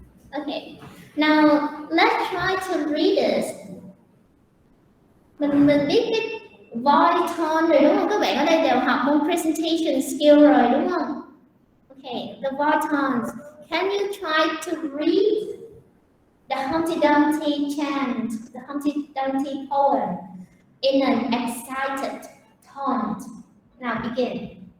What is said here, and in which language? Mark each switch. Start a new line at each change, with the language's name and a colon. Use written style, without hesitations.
English: Okay, now let's try to read this.
Vietnamese: Mình biết cái voice tone rồi đúng không? Các bạn ở đây đều học môn presentation skill rồi đúng không?
English: Okay, the voice tones. Can you try to read the Humpty Dumpty chant, the Humpty Dumpty poem in an excited tone? Now begin.